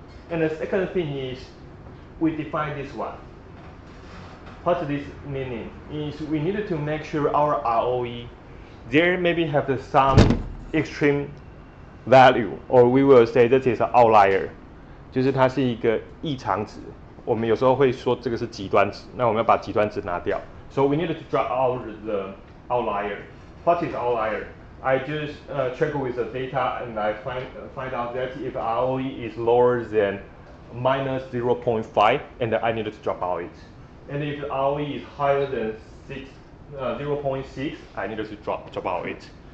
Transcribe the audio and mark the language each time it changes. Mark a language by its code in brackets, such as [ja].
[en] And the second thing is we define this one. What's this meaning? Is we needed to make sure our ROE there maybe have some extreme value, or we will say that is an outlier， [zh] 就是它是一个异常值。我们有时候会说这个是极端值，那我们要把极端值拿掉。 [en] So we need to drop out the outlier. What is outlier? I just check with the data and I find out that if ROE is lower than minus 0.5, and I need to drop out it. And if ROE is higher than 0.6, I need to drop out it.